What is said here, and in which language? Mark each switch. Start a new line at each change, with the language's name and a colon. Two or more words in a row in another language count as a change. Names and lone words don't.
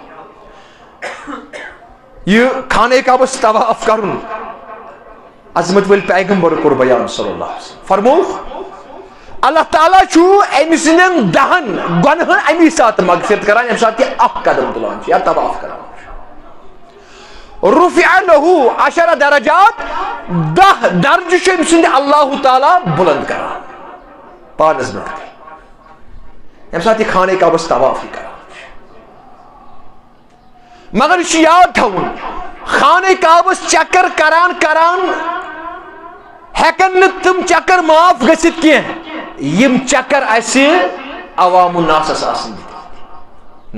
Kashmiri: یہ خانہ کعبس طواف کرُن عظمت ول پیغمبر کوٚر بیان
Arabic: صلی اللہ علیہ وسلم.
Kashmiri: فرمووُکھ اللہ تعالیٰ چھُ أمۍ سٕنٛدٮ۪ن 10 گۄنہن امی ساتہٕ مغفرت کران ییٚمہِ ساتہٕ یہِ اکھ قدم تُلان چھُ یا طواف کران چھُ.
Arabic: رُفع لہو 10 درجات
Kashmiri: 10 درجہٕ چھُ أمۍ سٕنٛدِ اللہ تعالیٰ بُلند کران پانس برونٛٹھ کَنہِ ییٚمہِ ساتہٕ یہِ خانہ کعبس طواف یہِ کران. مگر یہ یاد تھاؤن خانہ کعبس چکر کران کران ہیکن نہ تم چکر معاف گژھِتھ کینٛہہ یم چکر اسہِ عوام الناسس آسن دِتھ.